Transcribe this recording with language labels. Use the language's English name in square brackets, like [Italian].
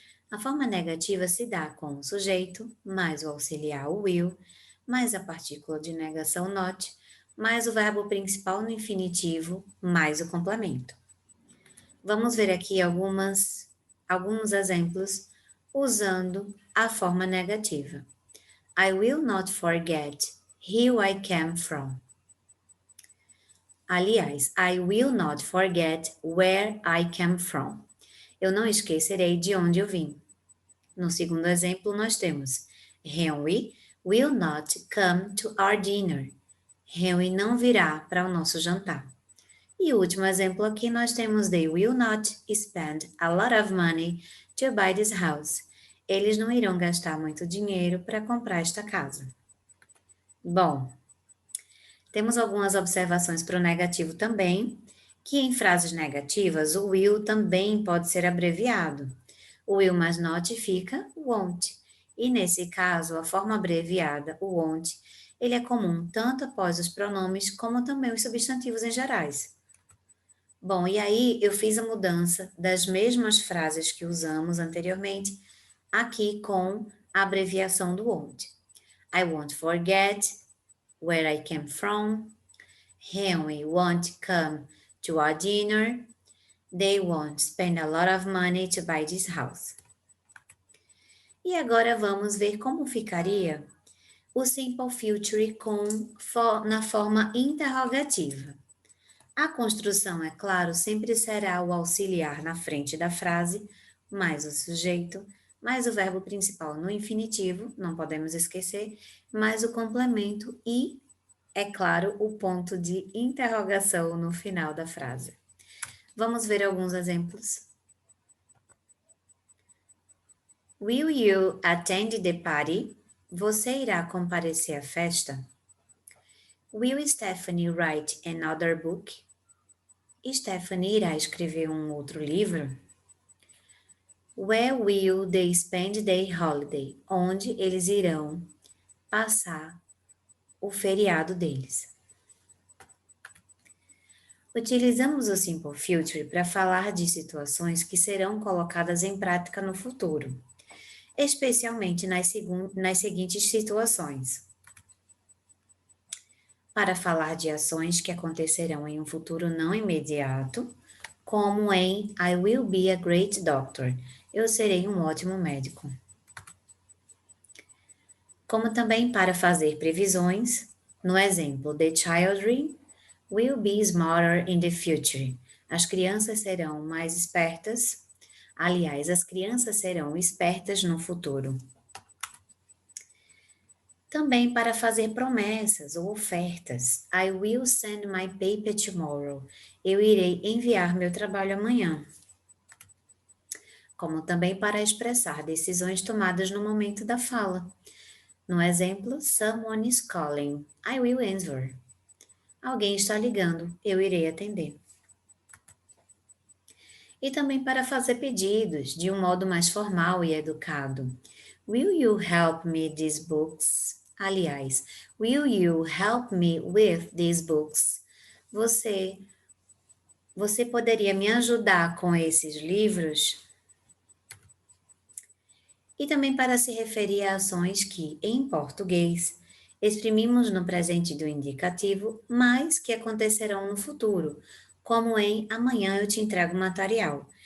[Portuguese] A forma negativa se dá com o sujeito, mais o auxiliar o will, mais a partícula de negação not, mais o verbo principal no infinitivo, mais o complemento. Vamos ver aqui alguns exemplos usando a forma negativa. [English] I will not forget who I came from. [Portuguese] Aliás, [English] I will not forget where I came from. [Portuguese] Eu não esquecerei de onde eu vim. No segundo exemplo, nós temos [English] Henry will not come to our dinner. [Portuguese] Henry não virá para o nosso jantar. E o último exemplo aqui, nós temos [English] they will not spend a lot of money to buy this house. [Portuguese] Eles não irão gastar muito dinheiro para comprar esta casa. Bom, temos algumas observações para o negativo também, que em frases negativas o will também pode ser abreviado. O will mais not fica won't. E nesse caso, a forma abreviada, o won't, ele é comum tanto após os pronomes como também os substantivos em gerais. Bom, e aí eu fiz a mudança das mesmas frases que usamos anteriormente aqui com a abreviação do won't. [English] I won't forget where I came from. Henry won't come to our dinner. They won't spend a lot of money to buy this house. [Portuguese] E agora vamos ver como ficaria o simple future na forma interrogativa. A construção, é claro, sempre será o auxiliar na frente da frase, mais o sujeito, mais o verbo principal no infinitivo, não podemos esquecer, mais o complemento e, é claro, o ponto de interrogação no final da frase. Vamos ver alguns exemplos. [English] Will you attend the party? [Portuguese] Você irá comparecer à festa? [English] Will Stephanie write another book? [Portuguese] Stephanie irá escrever um outro livro? [English] Where will they spend their holiday? [Portuguese] Onde eles irão passar o feriado deles? Utilizamos o Simple Future para falar de situações que serão colocadas em prática no futuro, especialmente nas seguintes situações. Para falar de ações que acontecerão em um futuro não imediato, como em [English] I will be a great doctor. [Portuguese] Eu serei um ótimo médico. Como também para fazer previsões, no exemplo, [English] the children will be smarter in the future. [Portuguese] As crianças serão mais espertas. Aliás, as crianças serão espertas no futuro. Também para fazer promessas ou ofertas. [English] I will send my paper tomorrow. [Portuguese] Eu irei enviar meu trabalho amanhã. Como também para expressar decisões tomadas no momento da fala. No exemplo, [English] someone is calling. I will answer. [Portuguese] Alguém está ligando. Eu irei atender. E também para fazer pedidos de um modo mais formal e educado. [English] Will you help me these books? [Portuguese] Aliás, [English] will you help me with these books? [Portuguese] Você poderia me ajudar com esses livros? E também para se referir a ações que, em português, exprimimos no presente do indicativo, mas que acontecerão no futuro, como em amanhã eu te entrego o material.